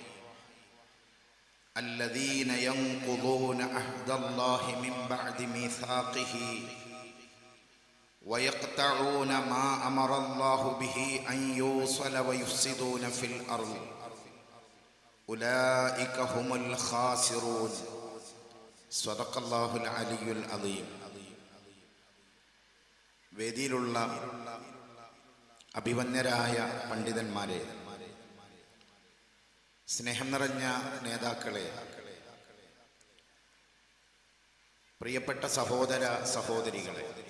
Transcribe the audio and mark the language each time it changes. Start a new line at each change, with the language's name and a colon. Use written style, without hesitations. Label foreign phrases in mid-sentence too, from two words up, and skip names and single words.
Arabic: الذين ينقضون عهد الله من بعد ميثاقه ويقطعون ما أمر الله به أن يوصل ويفسدون في الأرض أولئك هم الخاسرون. صدق الله العلي العظيم.
Malayalam: വേദിയിലുള്ള അഭിവന്യരായ പണ്ഡിതന്മാരെ, സ്നേഹം നിറഞ്ഞ നേതാക്കളെ, പ്രിയപ്പെട്ട സഹോദര സഹോദരികളെ,